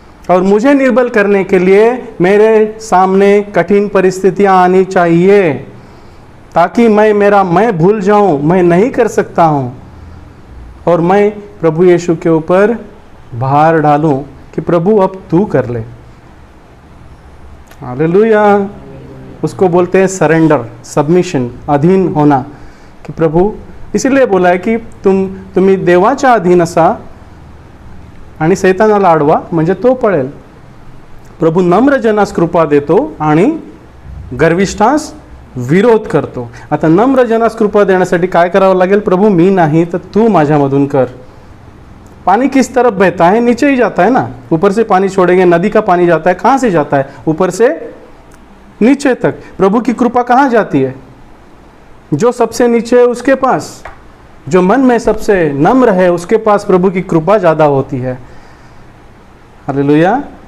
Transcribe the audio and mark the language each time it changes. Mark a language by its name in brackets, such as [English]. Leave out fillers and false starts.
[Hindi] और मुझे निर्बल करने के लिए मेरे सामने कठिन परिस्थितियाँ आनी चाहिए, ताकि मैं भूल जाऊँ, मैं नहीं कर सकता हूँ, और मैं प्रभु यीशु के ऊपर भार डालूँ कि प्रभु अब तू कर ले। हालेलुया। उसको बोलते हैं सरेंडर, सबमिशन, अधीन होना, कि प्रभु, इसीलिए बोला है की [Marathi] तुम्ही देवाच्या अधीन असा आणि सैतानाला अडवा म्हणजे तो पळेल। प्रभू नम्र जनास कृपा देतो आणि गर्विष्ठास विरोध करतो। आता नम्र जनास कृपा देण्यासाठी काय करावं लागेल? प्रभू मी नाही तर तू माझ्यामधून कर। [Hindi] पानी किस तरफ बहता है? नीचे ही जाता है ना। ऊपर से पानी छोड़ेंगे, नदी का पानी जाता है, कहाँ से जाता है? ऊपर से नीचे तक। प्रभु की कृपा कहाँ जाती है? जो सबसे नीचे है उसके पास, जो मन में सबसे नम्र है उसके पास प्रभु की कृपा ज़्यादा होती है। हालेलुया।